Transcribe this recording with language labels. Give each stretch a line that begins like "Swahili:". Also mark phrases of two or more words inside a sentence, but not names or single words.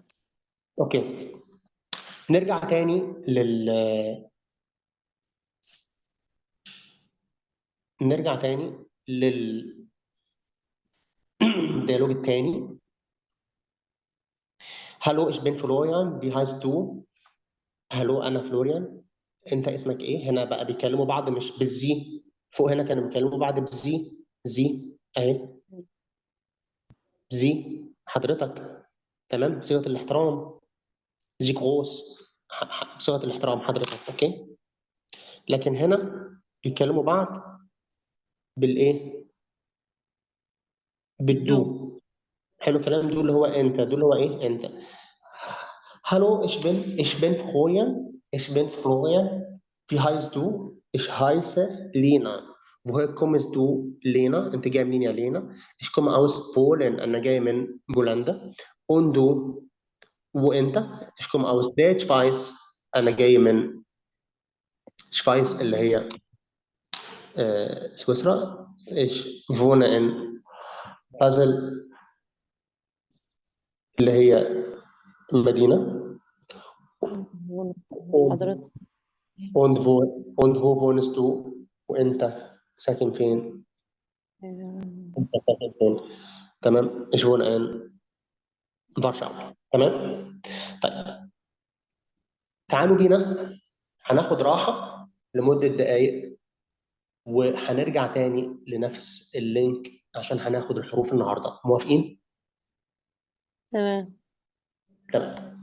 Arabic: اوكي. نرجع تاني نرجع تاني للديالوج التاني.
German: هالو ich bin Florian wie heißt du.
Arabic: هالو انا فلوريان انت اسمك ايه. هنا بقى بيكلموا بعض مش بالزي. فوق هنا كانوا بيكلموا بعض بالزي. زي اهي زي حضرتك. تمام بصيغه الاحترام. زي كروس بصيغه الاحترام حضرتك. اوكي. لكن هنا بيكلموا بعض بالايه؟ بالدو. حلو الكلام. دول اللي هو انت. دول اللي هو ايه؟ انت.
German: Hallo, ich bin Florian. Ich bin Florian. Wie heißt du? Ich heiße Lena. Woher kommst du, Lena?
Arabic: أنت جاي منين يا لينا؟
German: Ich komme aus Polen.
Arabic: أنا جاي من بولندا.
German: Und du? وأنت؟ Ich komme aus der Schweiz.
Arabic: أنا جاي من شفايس اللي هي سويسرا.
German: Ich wohne in Basel
Arabic: اللي هي المدينة. حضرتك
German: und wo wohnst du
Arabic: وانت ساكن فين؟ انت ساكن فين؟ تمام.
German: ich wohne in Warschau.
Arabic: تمام. طيب تعالوا بينا هناخد راحة لمدة دقايق وهنرجع تاني لنفس اللينك عشان هناخد الحروف النهارده. موافقين؟ تمام. تمام.